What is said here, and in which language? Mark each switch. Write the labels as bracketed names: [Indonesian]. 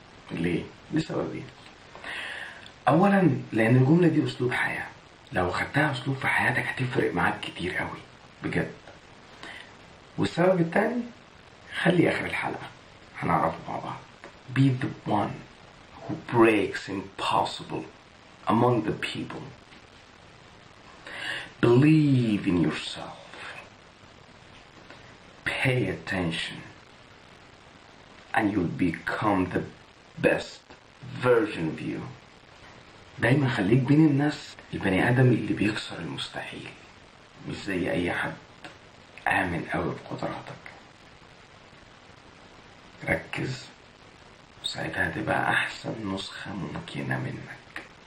[Arabic] ليه؟ لسببين. اولا لان الجمله دي اسلوب حياه، لو خدتها اسلوب في حياتك هتفرق معاك كتير قوي بجد. والسبب الثاني خلي اخر الحلقه هنعرفه مع بعض. [English] Be the one who breaks impossible among the people. Believe in yourself. Pay attention and you'll become the best version of you. [Arabic] دايما خليك بين الناس البني آدم اللي بيكسر المستحيل، مش زي أي حد. آمن أوي بقدراتك، ركز وساعتها هتبقى أحسن نسخة ممكنة منك.